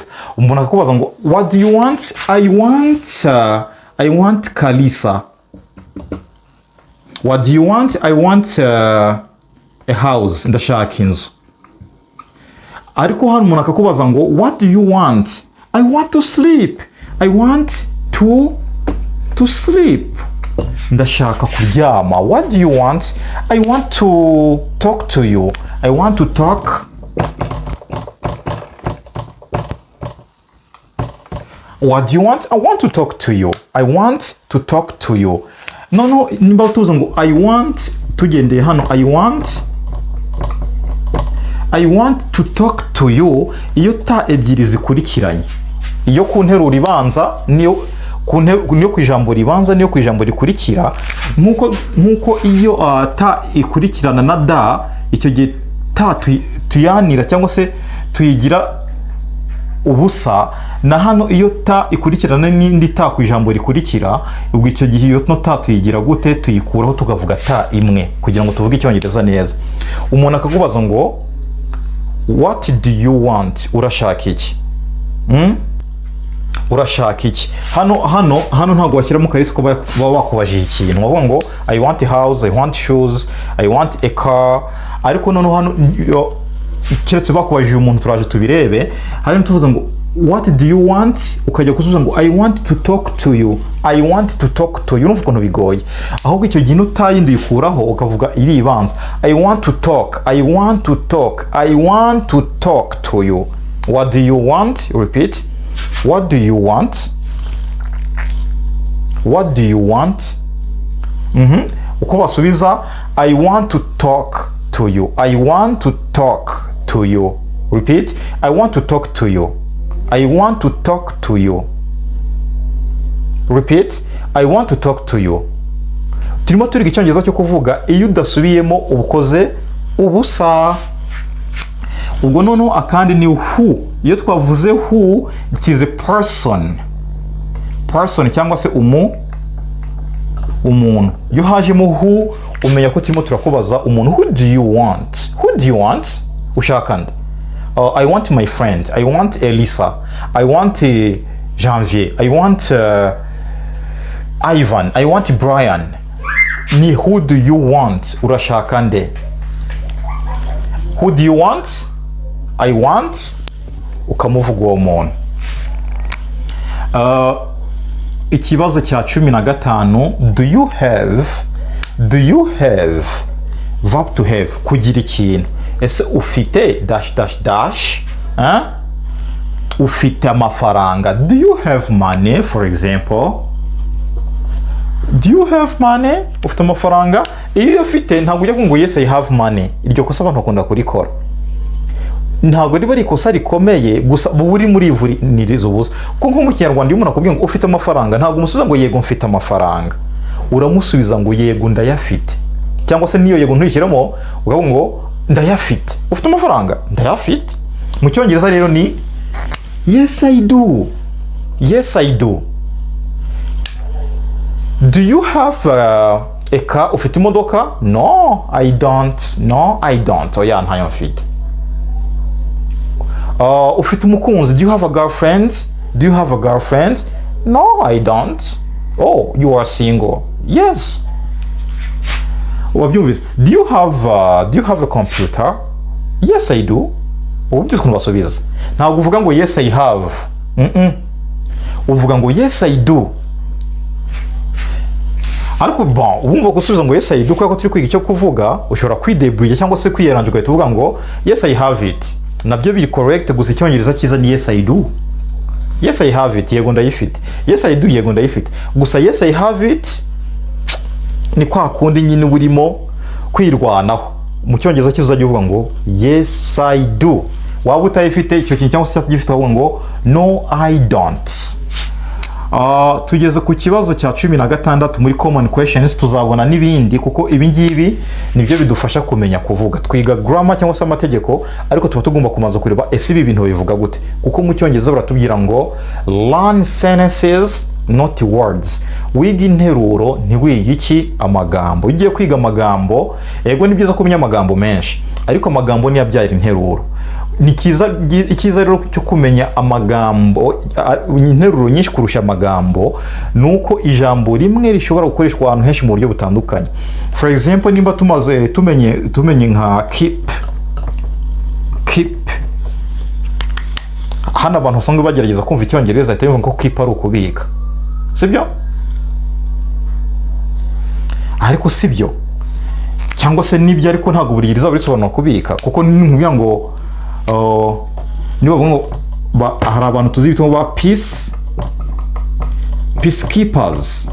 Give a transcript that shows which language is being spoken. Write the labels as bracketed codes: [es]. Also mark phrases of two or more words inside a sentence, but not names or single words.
[rw] Umuntu akakubaza ngo [en] what do you want? I want Kalisa. What do you want? I want a house. [rw] Ndashaka inzu. Ariko hano umuntu akakubaza ngo [en] what do you want? I want to sleep. I want to sleep. [rw] Ndashaka kuryama. [en] What do you want? I want to talk to you. I want to talk. What do you want? I want to talk to you. I want to talk to you. [rw] No, nimba tuza ngo [en] I want, [rw] tugendeye hano [en] I want to talk to you, [rw] iyo ta ebyiri zikurikiranye, iyo ku nteruro ibanza niyo ku ijambo ribanza niyo ku ijambo rikurikira, nkuko iyo ta ikurikirana na da, icyo gihe ta tuyanira cyangwa se tuyigira ubusa, na hano iyo ta ikurikirana n'indi ta ku ijambo rikurikira, ubwo icyo gihe iyo ta tuyigira gute? Tuyikuraho tukavuga ta imwe kugira ngo tuvuge Icyongereza neza. Umuntu akakubaza ngo [en] what do you want? [rw] Urashaka iki? Urashaka iki? Hano ntabwo washyiramo karisi ko baba bakubajije ikintu. Wavuga ngo [en] I want a house, I want shoes, I want a car. [rw] Ariko noneho hano keretse bakubajije umuntu turaje tubirebe, hano tuvuze ngo [en] what do you want? [rw] Ukajya kuzuza ngo [en] I want to talk to you. I want to talk to you. [rw] Urumva ukuntu bigoye. Ahubwo icyo gihe utayindi yikuraho ukavuga iri ibanza. [en] I want to talk. I want to talk. I want to talk to you. What do you want? Repeat. What do you want? What do you want? [rw] Uko basubiza [en] I want to talk to you. I want to talk to you. Repeat. I want to talk to you. I want to talk to you. Repeat. I want to talk to you. [rw] Turimo turiga Icyongereza cyo kuvuga iyo udasubiyemo ubukoze ubusa. Ubwo noneho akandi ni who. Iyo twavuze [en] who, it is a person. [rw] Person cyangwa se umuntu. Iyo hajemo who, umenya ko turimo turakubaza umuntu. [en] Who do you want? Who do you want? [rw] Ushaka nde? [en] I want my friend. I want Elisa. I want Janvier. I want Ivan. I want Brian. Ni who do you want? [rw] Urashaka nde? [en] Who do you want? I want. [rw] Ukamuvuga uwo muntu. Ikibazo cya 15. [en] Do you have verb to have, [rw] kugira ikintu. Ese ufite dash dash dash, ufite amafaranga. [en] Do you have money, for example? Do you have money? [rw] Ufite amafaranga? Iyo ufite ntabwo ujya ngo [en] yes I have money. [rw] Iryo kosa abantu bakunda kurikora. Ntabwo riba rikosa rikomeye, gusa buri muri ivuri nirizo busa. Kuko nko mu Kinyarwanda iyo umuntu akubwiye ngo ufite amafaranga, ntabwo umusubiza ngo yego mfite amafaranga. Uramusubiza ngo yego ndayafite. Cyangwa se niyo yego ntuyishyiramo ukavuga ngo ndayafite. Ufite amafaranga? Ndayafite. Mu Cyongereza rero ni [en] yes I do. Yes I do. Do you have a car? [rw] Ufite imodoka? [en] No, I don't. No, I don't. [rw] Oya ntayo mfite. Ufite umukunzi? [en] Do you have a girlfriend? Do you have a girlfriend? No, I don't. Oh, you are single? Yes. Wabyumvise? Do you have a computer? Yes I do. [rw] Ubyuze ukuntu basubiza. Ntabwo uvuga ngo [en] yes I have. [rw] Uvuga ngo [en] yes I do. [rw] Ariko bon, wumva gusubiza ngo [en] yes I do [rw] kuko turi kwiga icyo kuvuga, ushobora kwidebrouiller cyangwa se kwiyeranja ugahita uvuga ngo [en] yes I have it. [rw] Nabyo biri correct, gusa Icyongereza cyiza ni [en] yes I do. Yes I have it, [rw] yego ndayifite. [en] Yes I do, [rw] yego ndayifite. Gusa [en] yes I have it [rw] ni kwa kundi nyine burimo kwirwanaho. Mu Cyongereza cyiza uzajya uvuga ngo [en] yes I do. [rw] waba utayifite icyo kintu cyangwa se utagifite wavuga ngo [en] no I don't. [rw] Tugeze ku kibazo cya 16 muri [en] common questions, [rw] tuzabona n'ibindi kuko ibi ngibi nibyo bidufasha kumenya kuvuga. Twiga grammar cyangwa se amategeko, ariko tuba tugomba kumaza kureba ese ibi bintu bivuga gute, kuko mu cyongereza baratubwira ngo [en] learn sentences not words. [rw] Wiga interuro ntiwiga iki amagambo. Ugiye kwiga amagambo, yego ni byiza kumenya amagambo menshi, ariko amagambo ni yabyara interuro. Ni ikiza rero cyo kumenya amagambo, interuro nyinshi kurusha amagambo, nuko ijambo rimwe rishobora gukoreshwa ahantu henshi mu buryo butandukanye. [en] For example, [rw] nimba tumenye nka keep. Hano abantu usanga bagerageza kumva icyongereza ahita yumva ko keep ari ukubika, sibyo? Ariko sibyo, cyangwa se nibyo, ariko ntabwo buri gihe bisobanura kubika, kuko nkubwira ngo niba bavuga ngo hari abantu tuzi bitwa ba peacekeepers.